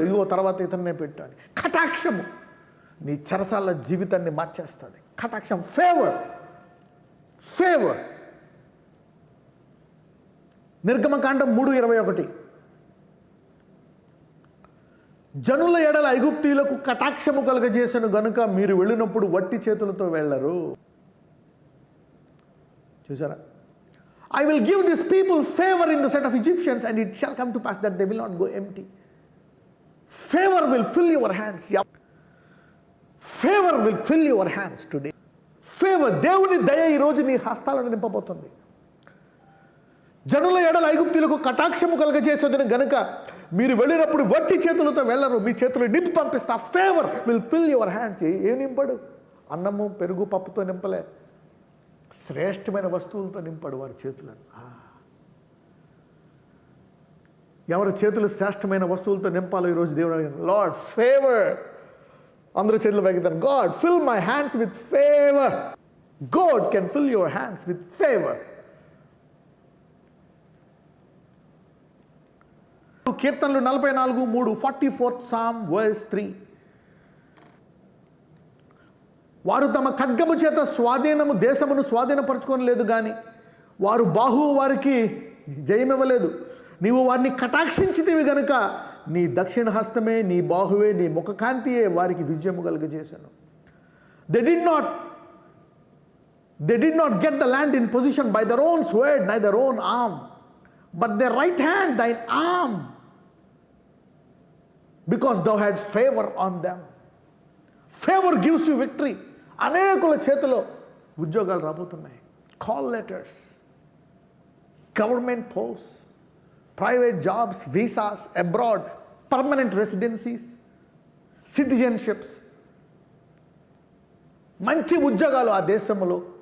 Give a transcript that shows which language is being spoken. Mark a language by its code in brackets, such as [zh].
[te] ఇదిగో తర్వాత ఇతన్నే పెట్టాడు. కటాక్షము నీ చెరసాల జీవితాన్ని మార్చేస్తుంది. కటాక్షం, ఫేవర్. ఫేవర్. నిర్గమకాండం 3:21. జనుల ఎడల ఐగుప్తీయులకు కటాక్షము కలుగజేసెను గనుక మీరు వెళ్ళినప్పుడు వట్టి చేతులతో వెళ్ళరు. చూసారా? [en] I will give these people favor in the sight of Egyptians, and it shall come to pass that they will not go empty. Favor will fill your hands. Favor will fill your hands today. [te] Favor, దేవుని దయ ఈ రోజు నీ హస్తాలను నింపబోతుంది. జనుల ఎడల ఐగుప్తీయులకు కటాక్షము కలుగజేసేదని గనుక మీరు వెళ్ళినప్పుడు వట్టి చేతులతో వెళ్ళరు, మీ చేతులు నింపి పంపిస్తా. [en] Favour will fill your hands. [te] ఏం నింపడు? అన్నము, పెరుగు, పప్పుతో నింపలే, శ్రేష్టమైన వస్తువులతో నింపాడు వారి చేతులను. ఎవరి చేతులు శ్రేష్టమైన వస్తువులతో నింపాలో ఈరోజు దేవుడు అడిగాడు. [en] Lord favour. [te] అందరూ చేతులు పైకిద్దాం. [en] God fill my hands with favour. God can fill your hands with favour. [te] కీర్తనలు 44:3, [en] 44th Psalm verse 3. [te] వారు తమ ఖడ్గము చేత దేశమును స్వాధీనపరచుకోలేదు కానీ వారు బాహువు వారికి జయమివ్వలేదు. నీవు వారిని కటాక్షించితివి గనుక నీ దక్షిణ హస్తమే, నీ బాహువే, నీ ముఖకాంతియే వారికి విజయము కలుగజేశాను. [en] They did not get the land in possession by their own sword, neither their own arm, but their right hand, thine arm, because thou had favor on them. Favor gives you victory. [te] అనేకుల చేతిలో ఉద్యోగాలు రాబోతున్నాయి. [en] Call letters, government post, private jobs, visas, abroad, permanent residencies. [te] Citizenships, మంచి ఉద్యోగాలు ఆ దేశంలో.